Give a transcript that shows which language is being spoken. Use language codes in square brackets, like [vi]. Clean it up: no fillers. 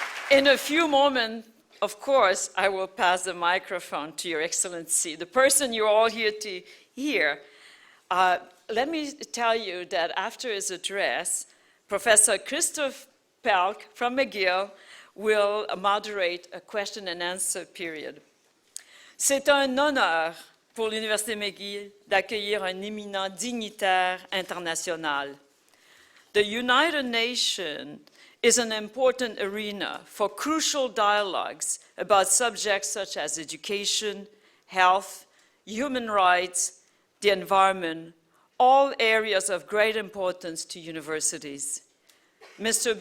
[en] In a few moments, of course, I will pass the microphone to Your Excellency, the person you're all here to hear. Let me tell you that after his address, Professor Christophe Pelk from McGill will moderate a question and answer period. [fr] C'est un honneur pour l'Université McGill d'accueillir un éminent dignitaire international. [en] The United Nations is an important arena for crucial dialogues about subjects such as education, health, human rights, the environment, all areas of great importance to universities. Mr.